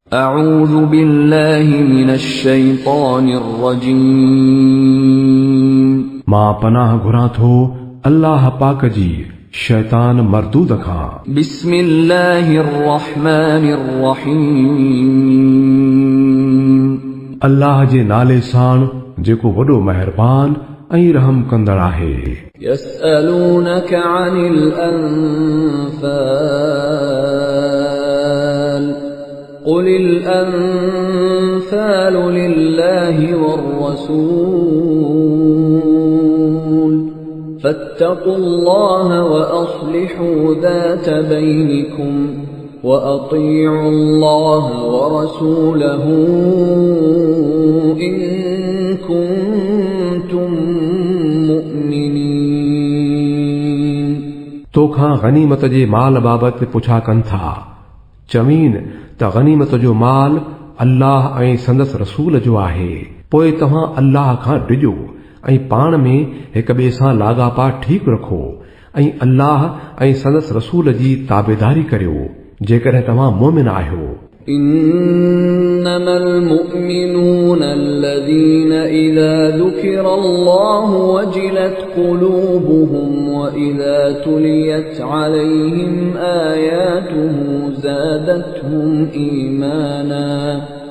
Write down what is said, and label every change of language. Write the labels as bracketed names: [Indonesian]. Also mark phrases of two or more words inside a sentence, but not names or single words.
[Arabic] أعوذ بالله من الشيطان الرجيم [Sindhi] मां पनाह घुरां थो अल्लाह पाक जी शैतान मरदूद खां। [Arabic] بسم الله الرحمن الرحيم [Sindhi] अल्लाह जे नाले साण जेको वॾो मेहरबान ऐं रहम कंदड़ आहे। [Arabic] يسألونك عن الأنفال قل الأنفال لله والرسول فاتقوا الله وأصلحوا ذات بينكم وأطيعوا الله ورسوله إن كنتم مؤمنين [Sindhi] तोखां गनीमत जे माल बाबति पुछा कनि था। चवीन त गनीमत जो माल अल्लाह ऐं संदसि रसूल जो आहे। पोइ तव्हां अल्लाह खां डिॼो ऐं पाण में हिक ॿिए सां लाॻापा ठीकु रखो ऐं अल्लाह ऐं संदसि रसूल जी ताबेदारी करियो जेकॾहिं तव्हां मोमिन आहियो। [Arabic] إنما المؤمنون الذين إذا ذكر الله وجلت قلوبهم وإذا تليت عليهم آياته زادتهم إيمانا